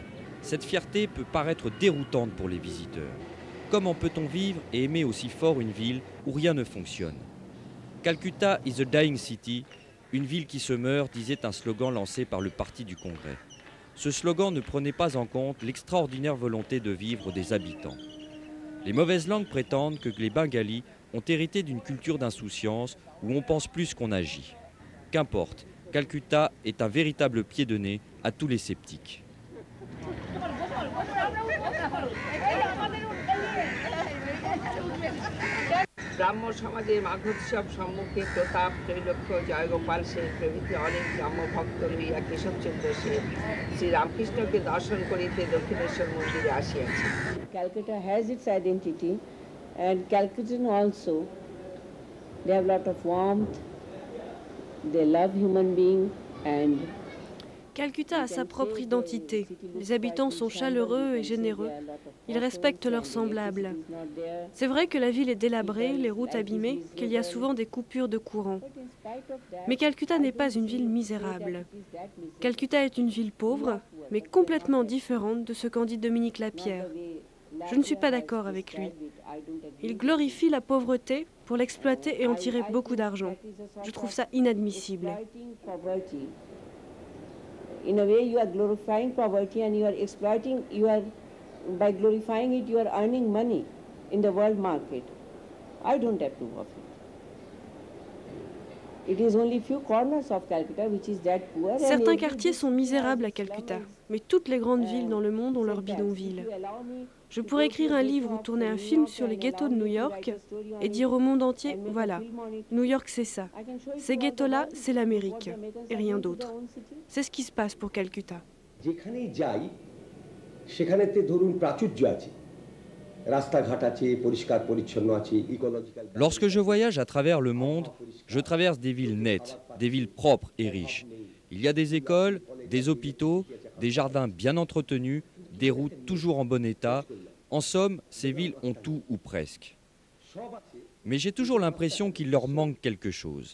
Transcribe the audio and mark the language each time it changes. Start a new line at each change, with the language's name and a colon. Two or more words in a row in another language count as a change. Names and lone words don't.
French: Cette fierté peut paraître déroutante pour les visiteurs. Comment peut-on vivre et aimer aussi fort une ville où rien ne fonctionne?
English: Calcutta is a dying city,
French: une ville qui se meurt, disait un slogan lancé par le Parti du Congrès. Ce slogan ne prenait pas en compte l'extraordinaire volonté de vivre des habitants. Les mauvaises langues prétendent que les Bengalis ont hérité d'une culture d'insouciance où on pense plus qu'on agit. Qu'importe, Calcutta est un véritable pied de nez à tous les sceptiques.
Bangla: ব্রাহ্ম সমাজের মাঘোৎসব সম্মুখে প্রতাপ ত্রৈলোক্য জয়গোপাল সেন প্রভৃতি অনেক ব্রাহ্ম ভক্ত লইয়া কেশবচন্দ্র সেন শ্রীরামকৃষ্ণকে দর্শন করিতে দক্ষিণেশ্বর মন্দিরে আসিয়াছে।
English: Calcutta has its identity, and Calcuttans also, they have a lot of warmth, they love human beings, and
French: Calcutta a sa propre identité. Les habitants sont chaleureux et généreux. Ils respectent leurs semblables. C'est vrai que la ville est délabrée, les routes abîmées, qu'il y a souvent des coupures de courant. Mais Calcutta n'est pas une ville misérable. Calcutta est une ville pauvre, mais complètement différente de ce qu'en dit Dominique Lapierre. Je ne suis pas d'accord avec lui. Il glorifie la pauvreté pour l'exploiter et en tirer beaucoup d'argent. Je trouve ça inadmissible.
English: In a way, you are glorifying poverty and you are exploiting, by glorifying it, you are earning money in the world market. I don't approve of it. It is only few corners of Calcutta which is that poor.
French: Certains quartiers sont misérables à Calcutta, mais toutes les grandes villes dans le monde ont leurs bidonvilles. Je pourrais écrire un livre ou tourner un film sur les ghettos de New York et dire au monde entier, voilà, New York c'est ça. Ces ghettos-là, c'est l'Amérique et rien d'autre. C'est ce qui se passe pour Calcutta.
Bangla: যেখানেই যাই সেখানেতে ধরুন প্রাচুর্য আছে, রাস্তাঘাট আছে, পরিষ্কার পরিচ্ছন্ন আছে, ইকোলজিক্যাল।
French: Lorsque je voyage à travers le monde, je traverse des villes nettes, des villes propres et riches. Il y a des écoles, des hôpitaux, des jardins bien entretenus, des routes toujours en bon état. En somme, ces villes ont tout ou presque. Mais j'ai toujours l'impression qu'il leur manque quelque chose.